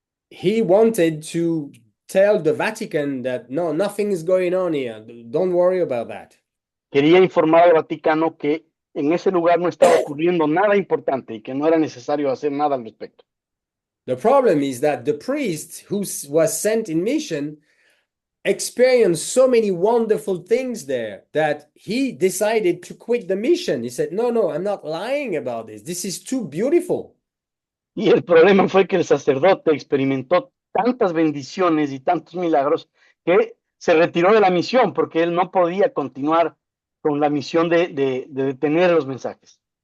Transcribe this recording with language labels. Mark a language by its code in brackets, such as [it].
[en] He wanted to tell the Vatican that no, nothing is going on here. Don't worry about that. [es] Quería informar al Vaticano que en ese lugar no estaba ocurriendo nada importante y que no era necesario hacer nada al respecto. [en] The problem is that the priest who was sent in mission experienced so many wonderful things there that he decided to quit the mission. He said, no, I'm not lying about this. This is too beautiful. [es] Y el problema fue que el sacerdote experimentó tantas bendiciones y tantos milagros que se retiró de la misión porque él no podía continuar con la misión de detener los mensajes.